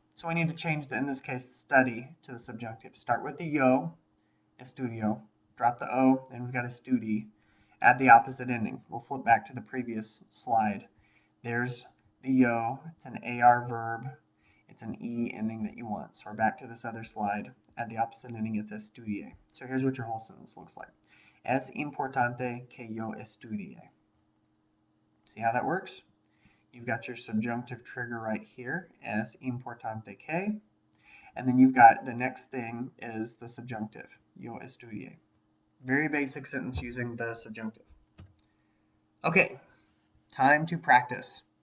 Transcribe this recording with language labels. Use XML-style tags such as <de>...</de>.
<en>So we need to change, in this case, study to the subjunctive. Start with the yo, estudio, drop the O, then we've got estudi, add the opposite ending. We'll flip back to the previous slide. There's the yo, it's an AR verb, it's an E ending that you want. So we're back to this other slide, add the opposite ending, it's estudie. So here's what your whole sentence looks like.</en> <es>Es importante que yo estudie.</es> <en>See how that works? You've got your subjunctive trigger right here,</en> <es>es importante que,</es> <en>and then you've got the next thing is the subjunctive,</en> <es>yo estudie.</es> <en>Very basic sentence using the subjunctive. Okay, time to practice.</en>